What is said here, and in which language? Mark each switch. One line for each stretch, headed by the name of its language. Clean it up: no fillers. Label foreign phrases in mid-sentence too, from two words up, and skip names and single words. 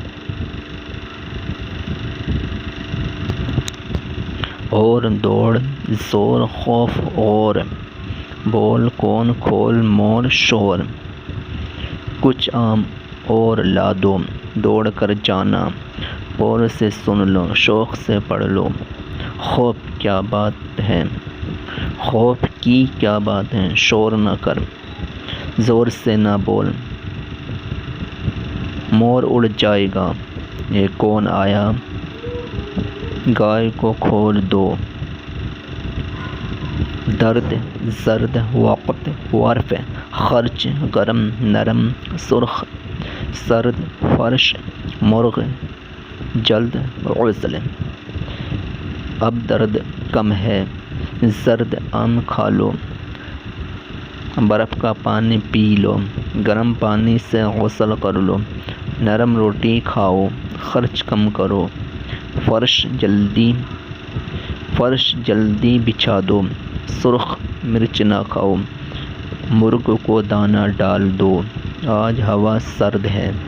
Urdu: اور دوڑ زور خوف اور، بول کون کھول مور شور، کچھ آم اور لا دو، دوڑ کر جانا، غور سے سن لو، شوق سے پڑھ لو، خوف کیا بات ہے خوف کی کیا بات ہے، شور نہ کر زور سے نہ بول، مور اڑ جائے گا، یہ کون آیا، گائے کو کھول دو، درد زرد وقت ورف، خرچ گرم نرم سرخ، سرد فرش مرغ، جلد عزل۔ اب درد کم ہے، زرد آم کھا لو، برف کا پانی پی لو، گرم پانی سے غسل کر لو، نرم روٹی کھاؤ، خرچ کم کرو، فرش جلدی بچھا دو، سرخ مرچ نہ کھاؤ، مرغ کو دانہ ڈال دو، آج ہوا سرد ہے۔